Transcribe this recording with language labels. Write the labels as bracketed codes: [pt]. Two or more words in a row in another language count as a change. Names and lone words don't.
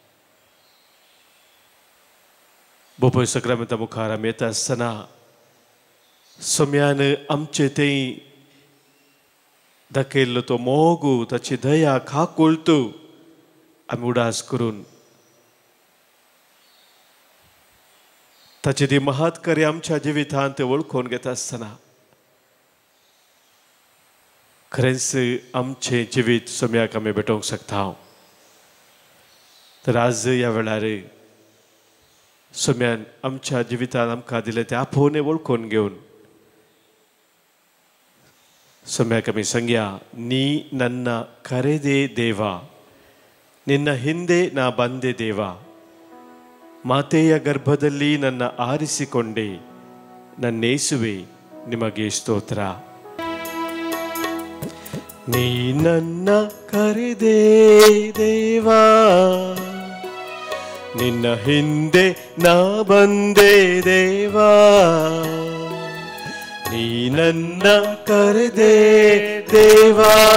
[kok] बोपय सक्रामेंता मुखार आमी येता आसतना सोम्यान आमचे थंय दाखयल्लो तो मोग, ताची दया खाकुळट आमी उडास करून ताची ती महत्कार्य आमच्या जिवितांत वळखून घेता आसतना खरेंच आमचें जिवीत सोम्याक आमी भेटोवंक शकता। तर आज ह्या वेळार सोम्यान आमच्या जिवितांत आमकां दिलें तें आपोवणें वळखून घेवन सोम्याक आमी सांगया, [kn] ನೀ ನನ್ನ ಕರೆದೆ ದೇವಾ, ನಿನ್ನ ಹಿಂದೆ ನಾ ಬಂದೆ ದೇವ, ಮಾತೆಯ ಗರ್ಭದಲ್ಲಿ ನನ್ನ ಆರಿಸಿಕೊಂಡೆ, ನನ್ನೇಸುವೆ ನಿಮಗೆ ಸ್ತೋತ್ರ। ನೀ ನನ್ನ ಕರೆದೆ ದೇವಾ, ನಿನ್ನ ಹಿಂದೆ ನಾ ಬಂದೆ ದೇವಾ, ನೀ ನನ್ನ ಕರೆದೆ ದೇವಾ,